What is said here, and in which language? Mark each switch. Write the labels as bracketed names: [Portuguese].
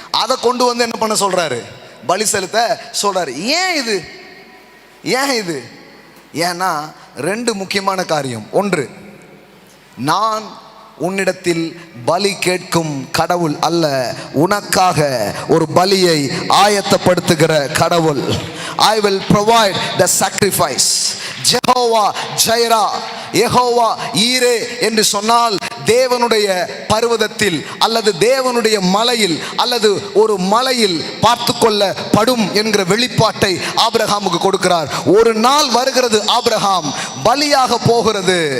[Tamil] அதை கொண்டு வந்து என்ன பண்ண சொல்றாரு? பலி செலுத்த சொல்றாரு. ஏன் இது? ஏன் இது? ஏன்னா ரெண்டு முக்கியமான காரியம். ஒன்று, நான் உன்னிடத்தில் பலி கேட்கும் கடவுள் அல்ல, உனக்காக ஒரு பலியை ஆயத்தப்படுத்துகிற கடவுள். [English] I will provide the sacrifice. [Tamil] Jehovah Zaira, Jehovah ஈரே என்று சொன்னால் தேவனுடைய பர்வதத்தில் அல்லது தேவனுடைய மலையில் அல்லது ஒரு மலையில் பார்த்து கொள்ளப்படும் என்கிற வெளிப்பாட்டை ஆபிரகாமுக்கு கொடுக்கிறார். ஒரு நாள் வருகிறது, ஆபிரகாம் பலியாக போகிறது.